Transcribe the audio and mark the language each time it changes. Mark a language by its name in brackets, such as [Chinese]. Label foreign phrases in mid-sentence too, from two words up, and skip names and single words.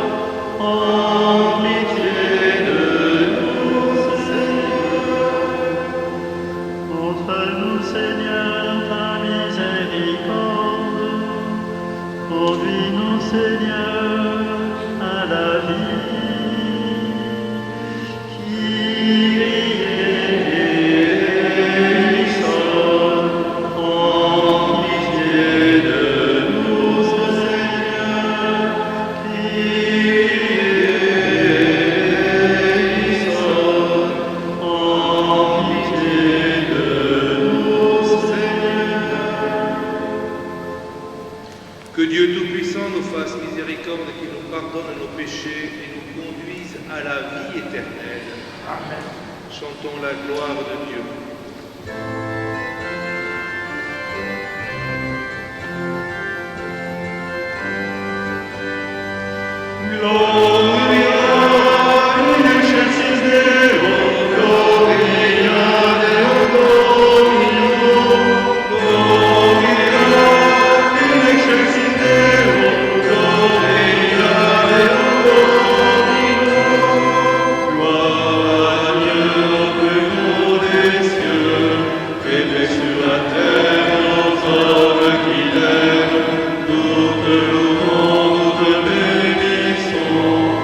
[French] Prends pitié de nous, Seigneur. Montre-nous, Seigneur, ta miséricorde. Conduis-nous, Seigneur, à la vie. [Greek] Κύριε ἐλέησον. [French] Prends pitié de nous, Seigneur. [Greek] Κύριε ἐλέησον. [French] Prends pitié de nous, Seigneur. Que Dieu Tout-Puissant nous fasse miséricorde et qu'il nous pardonne nos péchés et nous conduise à la vie éternelle. Amen. Chantons la gloire de Dieu. [Latin] Gloria in excelsis Deo, Gloria Deo Domino. Gloria in excelsis Deo, Gloria Deo Domino. [French] Gloire à Dieu au plus haut des cieux, et paix sur la terre aux hommes qui l'aiment. Nous te louons, nous te bénissons.